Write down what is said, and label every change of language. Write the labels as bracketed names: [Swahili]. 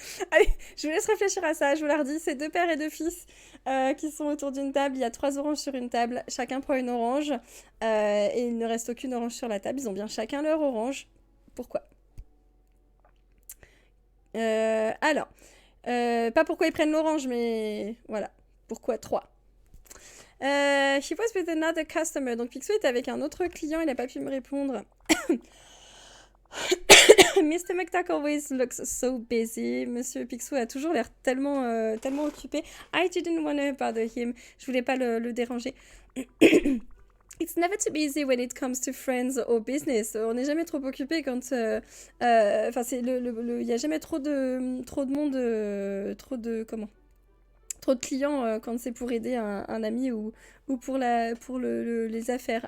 [French] Allez, je vous laisse réfléchir à ça. Je vous la redis, c'est deux pères et deux fils qui sont autour d'une table. Il y a 3 oranges sur une table. Chacun prend une orange. Et il ne reste aucune orange sur la table. Ils ont bien chacun leur orange. Pourquoi? Alors, pas pourquoi ils prennent l'orange, mais voilà. Pourquoi 3? [English] She was with another customer. [French] Donc Picsou était avec un autre client, il n'a pas pu me répondre. [English] Mr. McDuck always looks so busy. [French] Monsieur Picsou a toujours l'air tellement, tellement occupé. [English] I didn't want to bother him. [French] Je voulais pas le déranger. [English] It's never too busy when it comes to friends or business. [French] On n'est jamais trop occupé quand... Enfin, il n'y a jamais trop de monde... trop de clients quand c'est pour aider un ami ou pour les affaires.